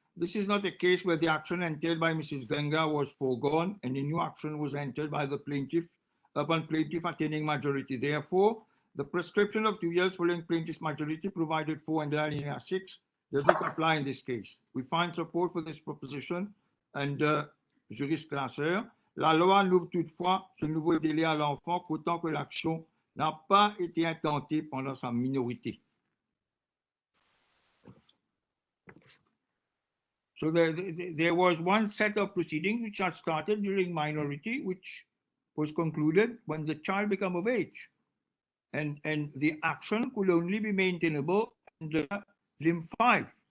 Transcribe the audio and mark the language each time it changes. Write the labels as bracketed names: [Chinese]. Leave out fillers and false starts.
[English] This is not a case where the action entered by Mrs. Ganga was foregone and a new action was entered by the plaintiff upon plaintiff attaining majority. Therefore, the prescription of 2 years following plaintiff's majority provided for under alinéa 6 does not apply in this case. We find support for this proposition under Juris Classeur. [French] La loi n'ouvre toutefois ce nouveau délai à l'enfant qu'autant que l'action n'a pas été intentée pendant sa minorité. [English] So there was one set of proceedings which had started during minority, which was concluded when the child became of age. And the action could only be maintainable under limb 5.